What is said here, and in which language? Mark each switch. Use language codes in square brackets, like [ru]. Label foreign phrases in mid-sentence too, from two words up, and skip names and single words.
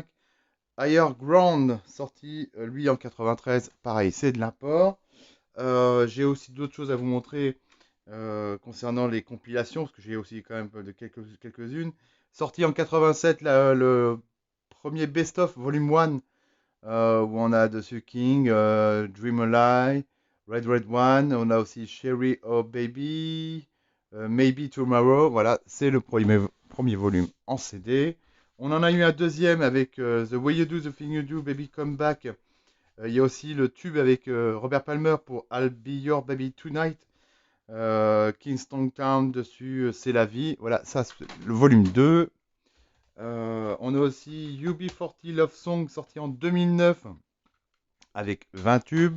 [fr] Higher Ground, sorti lui en 93. Pareil, c'est de l'import. J'ai aussi d'autres choses à vous montrer concernant les compilations, parce que j'ai aussi quand même de quelques-unes. Sorti en 87, le premier Best of Volume 1, où on a dessus King, Dream a Lie, Red Red One, on a aussi Sherry Oh Baby, Maybe Tomorrow, voilà, c'est le premier volume en CD. On en a eu un deuxième avec The Way You Do, The Thing You Do, Baby Come Back. Il y a aussi le tube avec Robert Palmer pour I'll Be Your Baby Tonight. Kingston Town dessus, C'est la vie. Voilà, ça c'est le volume 2. On a aussi UB40 Love Song sorti en 2009 avec 20 tubes.